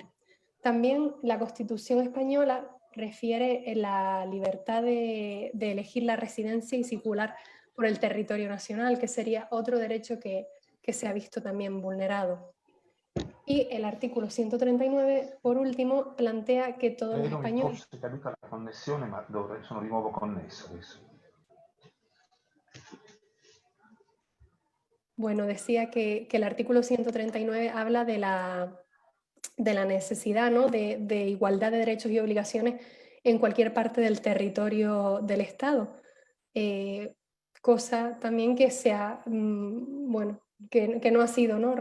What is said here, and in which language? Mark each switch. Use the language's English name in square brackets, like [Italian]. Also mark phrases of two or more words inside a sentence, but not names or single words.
[Spanish] También la Constitución española refiere la libertad de elegir la residencia y circular por el territorio nacional, que sería otro derecho que se ha visto también vulnerado. Y el artículo 139, por último, plantea que todos los españoles... [Italian] Forse è caduta la connessione, ma sono di nuovo connesso adesso. [Spanish] Bueno, decía que el artículo 139 habla de la necesidad, ¿no? de igualdad de derechos y obligaciones en cualquier parte del territorio del Estado. Cosa también que que no ha sido, ¿no?